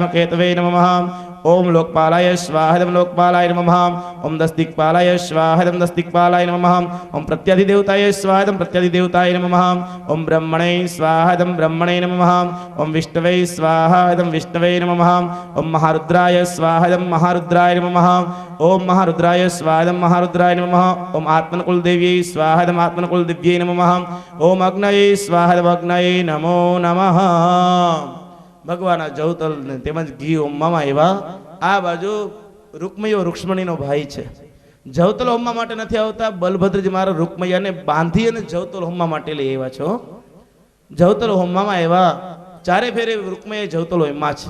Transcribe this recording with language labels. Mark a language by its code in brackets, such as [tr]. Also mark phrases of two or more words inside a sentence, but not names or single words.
[sa] केतवे नमः ओम लोकपालाय स्वाहा इदं लोकपालाय नमः ओम दस्तिकपालाय स्वाहा इदं दस्तिकपालाय नमः ओम प्रत्यादिदेवताय स्वाहा इदं प्रत्यादिदेवताय नमः ओम ब्रह्मणे स्वाहा इदं ब्रह्मणे नमः ओम विष्णवे स्वाहा इदं विष्णवे नमः ओम महारुद्राय स्वाहा इदं महारुद्राय नमः ओम महारुद्राय स्वाहा इदं महारुद्राय नमः ओम आत्मनकुलदेव्यै स्वाहा इदं आत्मनकुलदेव्यै नमः ओम अग्नये स्वाहा इदं अग्नये नमो नमः। [gu] ભગવાન આ જવતલ ને તેમજ ઘી હોમવામાં આવ્યા. આ બાજુ રૂકમૈયો રૂક્ષ્મણીનો ભાઈ છે. જવતલ હોમવા માટે નથી આવતા, બલભદ્રજી મારા રૂકમૈયાને બાંધી અને જવતલ હોમવા માટે લઈ આવ્યા છો. જવતલ હોમવામાં આવ્યા. ચારે ફેરે રૂકમૈયા જવતલ હોમમાં છે.